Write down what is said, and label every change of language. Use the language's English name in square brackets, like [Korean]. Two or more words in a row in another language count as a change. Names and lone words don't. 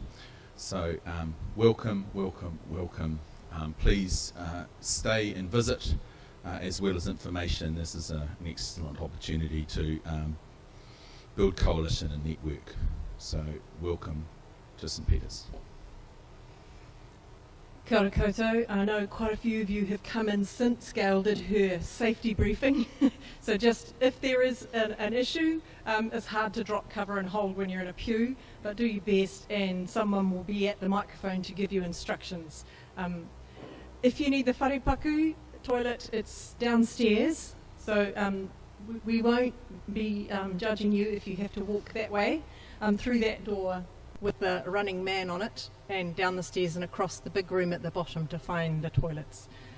[English] So welcome, welcome, welcome. Please stay and visit, as well as information. This is an excellent opportunity to build coalition and network. So welcome to St Peters. [Māori] Kia ora koutou. [English] I know quite a few of you have come in since Gail did her safety briefing. So just if there is an issue, it's hard to drop cover and hold when you're in a pew, but do your best and someone will be at the microphone to give you instructions. If you need the wharepaku toilet, it's downstairs, so we won't be judging you if you have to walk that way, through that door with the running man on it, and down the stairs and across the big room at the bottom to find the toilets.